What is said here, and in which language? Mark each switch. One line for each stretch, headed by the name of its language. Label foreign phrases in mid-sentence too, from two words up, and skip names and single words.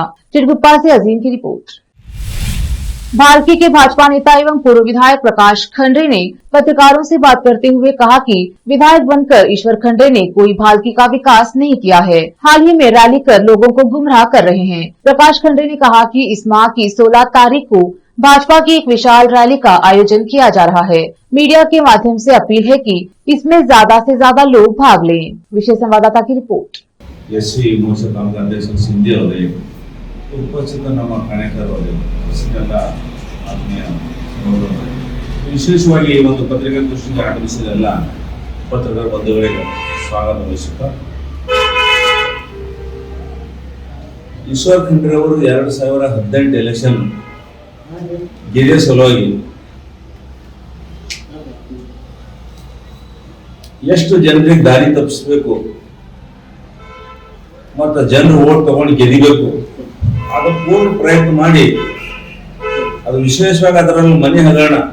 Hindi: चिड़गुप्पा से अजीम की रिपोर्ट। भारती के भाजपा नेता एवं पूर्व विधायक प्रकाश खंडरे ने पत्रकारों से बात करते हुए कहा कि विधायक बनकर ईश्वर खंडरे ने कोई भालकी का विकास नहीं किया है, हाल ही में रैली कर लोगों को गुमराह कर रहे हैं। प्रकाश खंडरे ने कहा कि इस माह की 16 तारीख को भाजपा की एक विशाल रैली का आयोजन किया जा रहा है। मीडिया के माध्यम से अपील है कि इसमें ज्यादा से ज्यादा लोग भाग लें। विशेष संवाददाता की रिपोर्ट।
Kannada: ಎಸ್ಸಿ ಮೋರ್ಚಾ ಕಾಂಗ್ರೆಸ್ ಸಿಂಧಿ ಅವರೇ, ಉಪಸ್ಥಿತ ನಮ್ಮ ಕಾಣೆಕರ್ ಅವರೇ, ಉಪಸ್ಥಿತ ಆತ್ಮೀಯ ವಿಶೇಷವಾಗಿ ಈ ಒಂದು ಪತ್ರಿಕಾಗೋಷ್ಠಿಗೆ ಆಗಮಿಸಿದೆಲ್ಲ ಪತ್ರಕರ್ತರ ಬಂಧುಗಳಿಗೆ ಸ್ವಾಗತ ಬಯಸುತ್ತಾ, ಈಶ್ವರ್ ಖಂಡ್ರೆ ಅವರು 2018 ಎಲೆಕ್ಷನ್ ಗೆಲ್ಲುವ ಸಲುವಾಗಿ ಎಷ್ಟು ಜನರಿಗೆ ದಾರಿ ತಪ್ಪಿಸಬೇಕು ಮತ್ತು ಜನರು ಓಟ್ ತಗೊಂಡು ಗೆದಿಬೇಕು ಅದು ಪೂರ್ಣ ಪ್ರಯತ್ನ ಮಾಡಿ, ಅದು ವಿಶೇಷವಾಗಿ ಅದರಲ್ಲಿ ಮನೆ ಹಗರಣ